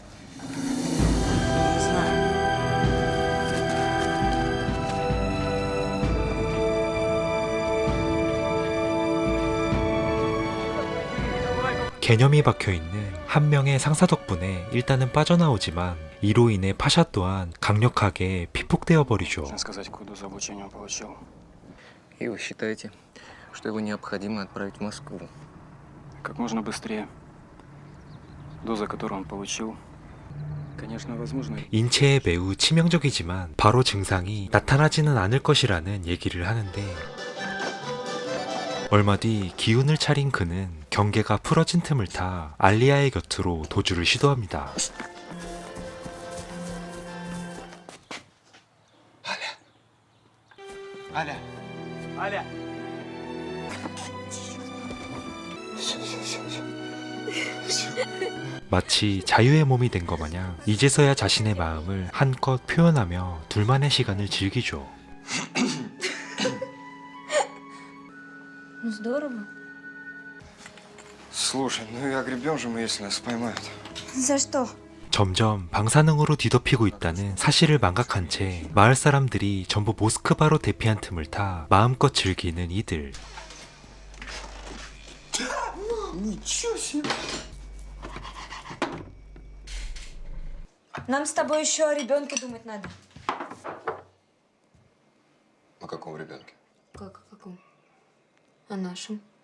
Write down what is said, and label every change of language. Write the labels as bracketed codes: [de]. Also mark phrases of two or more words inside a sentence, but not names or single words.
[ko] 개념이 박혀있는 한 명의 상사 덕분에 일단은 빠져나오지만 이로 인해 파샤 또한 강력하게 피폭되어 버리죠. [ru] Можно сказать, какую дозу обучения он получил? И вы считаете, что его необходимо отправить в Москву? Как можно быстрее. Доза, которую он получил, конечно, возможно. [ko] 인체에 매우 치명적이지만 바로 증상이 나타나지는 않을 것이라는 얘기를 하는데 얼마 뒤 기운을 차린 그는 경계가 풀어진 틈을 타 알리아의 곁으로 도주를 시도합니다. [ru] Аля. Аля. [ko] 마치 자유의 몸이 된 것 마냥 이제서야 자신의 마음을 한껏 표현하며 둘만의 시간을 즐기죠. [ru] Ну здорово. Слушай, ну и огребем же мы, если нас поймают. За что? [ko] 점점 방사능으로 뒤덮이고 있다는 사실을 망각한 채 마을 사람들이 전부 모스크바로 대피한 틈을 타 마음껏 즐기는 이들. [ru] Нам с тобой еще о ребенке думать надо. О каком ребенке? Как о каком? О нашем.